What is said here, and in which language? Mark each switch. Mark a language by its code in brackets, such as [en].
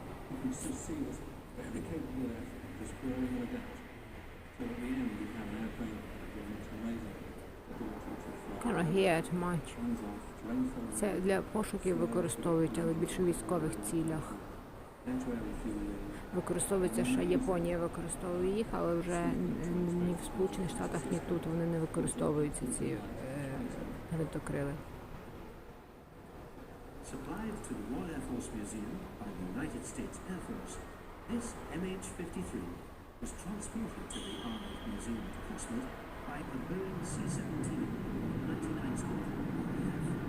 [en] You can see what's very capable of just growing and adapt. So at the end you have an airplane that's amazing ability to fly. Cannot hear it much. [uk] Це для пошуків використовують, але більше в військових цілях. Використовується ще Японія використовує їх, але вже ні в Сполучених Штатах, ні тут вони не використовуються ці гвинтокрили. [en] Supplied to the Royal Air Force Museum by the United States Air Force, this MH-53 was transported to the Armed Museum at Portsmouth by a Boeing C-17 99 Squadron RAF.